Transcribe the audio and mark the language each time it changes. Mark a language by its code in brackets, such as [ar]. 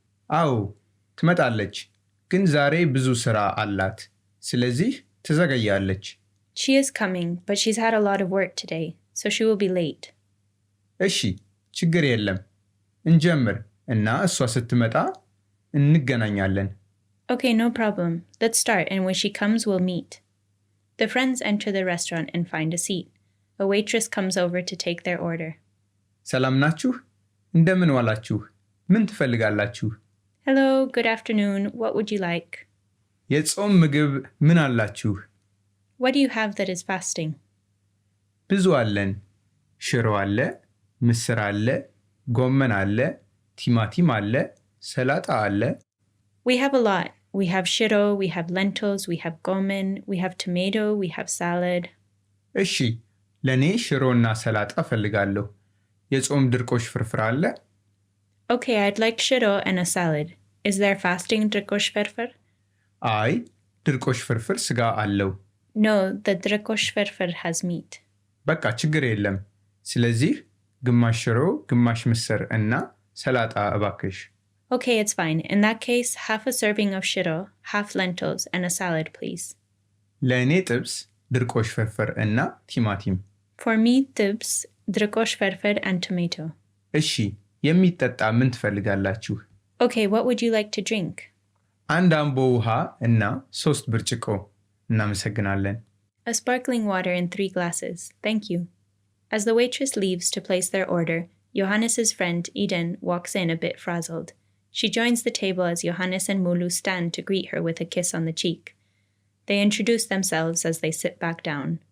[am] አዎ፣ ትመጣለች። ግን ዛሬ ብዙ ሥራ አላት። ስለዚህ ትዘገያለች። [en] She is coming, but she's had a lot of work today, so she will be late. [am] እሺ፣ ችግር የለም። እንጀምር እና እሷ ስትመጣ እንገናኛለን። [en] Okay, no problem. Let's start, and when she comes, we'll meet. The friends enter the restaurant and find a seat. A waitress comes over to take their order. [am] ሰላም ናችሁ? እንደምን ዋላችሁ? ምን ትፈልጋላችሁ? [en] Hello, good afternoon. What would you like? [am] የጾም ምግብ ምን አላችሁ? [en] What do you have that is fasting? [am] ብዙ አለን። ሽሮ አለ፣ ምስር አለ፣ ጎመን አለ፣ ቲማቲም አለ፣ ሰላጣ አለ። [en] We have a lot. We have shiro, we have lentils, we have gomen, we have tomato, we have salad. [am] እሺ፣ ለእኔ ሽሮና ሰላጣ እፈልጋለሁ። የጾም ድርቆሽ ፍርፍር አለ? [en] Okay, I'd like shiro and a salad. Is there fasting drikosh ferfer? [am] አይ፣ ድርቆሽ ፍርፍር ስጋ አለው። [en] No, the drikosh ferfer has meat. [am] በቃ ችግር የለም። ስለዚህ ግማሽ ሽሮ፣ ግማሽ ምስር እና ሰላጣ እባክሽ። [en] Okay, it's fine. In that case, half a serving of shiro, half lentils, and a salad, please. [am] ለእኔ ጥብስ፣ ድርቆሽ ፍርፍር እና ቲማቲም። [en] For me, tips, drikosh ferfer, and tomato. [am] እሺ፣ የሚጠጣ ምን ትፈልጋላችሁ? [en] Okay, what would you like to drink? [am] አንድ አምቦ ውሃ እና 3 ብርጭቆ። እናመሰግናለን። [en] A sparkling water in 3 glasses. Thank you. As the waitress leaves to place their order, Johannes's friend Eden walks in a bit frazzled. She joins the table as Johannes and Mulu stand to greet her with a kiss on the cheek. They introduce themselves as they sit back down.